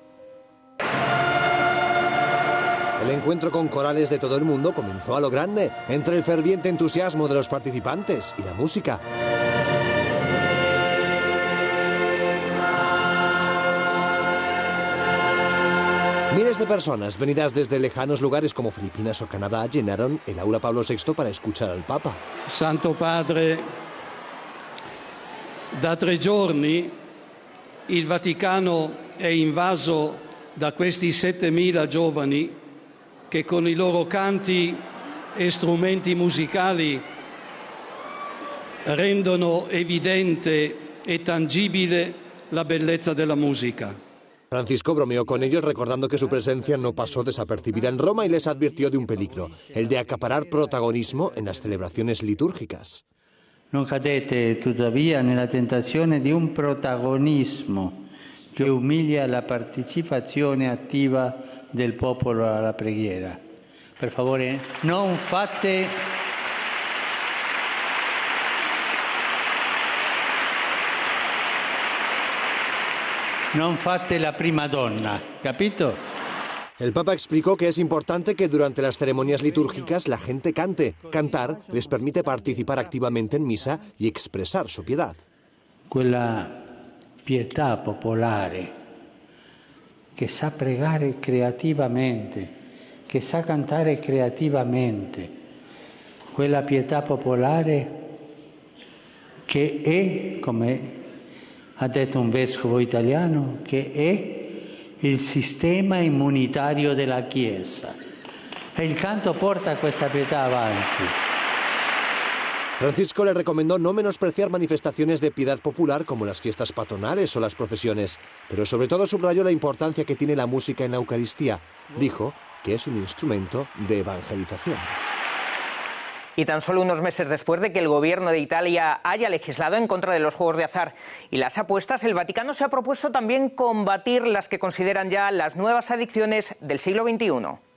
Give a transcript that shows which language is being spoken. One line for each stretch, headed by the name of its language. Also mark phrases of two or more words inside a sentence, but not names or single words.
Spanish: El encuentro con corales de todo el mundo comenzó a lo grande, entre el ferviente entusiasmo de los participantes y la música. Miles de personas venidas desde lejanos lugares como Filipinas o Canadá llenaron el aula Pablo VI para escuchar al Papa.
Italian: Santo Padre, da 3 giorni il Vaticano è invaso da questi 7.000 giovani che con i loro canti e strumenti musicali rendono evidente e tangibile la bellezza della musica.
Spanish: Francisco bromeó con ellos recordando que su presencia no pasó desapercibida en Roma y les advirtió de un peligro, el de acaparar protagonismo en las celebraciones litúrgicas.
Italian: Non cadete tuttavia nella tentazione di un protagonismo che umilia la partecipazione attiva del popolo alla preghiera. Per favore, non fate la prima donna, capito?
Spanish: El Papa explicó que es importante que durante las ceremonias litúrgicas la gente cante. Cantar les permite participar activamente en misa y expresar su piedad.
Italian: Quella pietà popolare che sa pregare creativamente, che sa cantare creativamente, quella pietà popolare che è, come ha detto un vescovo italiano, che è il sistema immunitario della Chiesa. E il canto porta questa pietà avanti.
Spanish: Francisco le recomendó no menospreciar manifestaciones de piedad popular como las fiestas patronales o las procesiones, pero sobre todo subrayó la importancia que tiene la música en la Eucaristía. Dijo que es un instrumento de evangelización. Y tan solo unos meses después de que el gobierno de Italia haya legislado en contra de los juegos de azar y las apuestas, el Vaticano se ha propuesto también combatir las que consideran ya las nuevas adicciones del siglo XXI.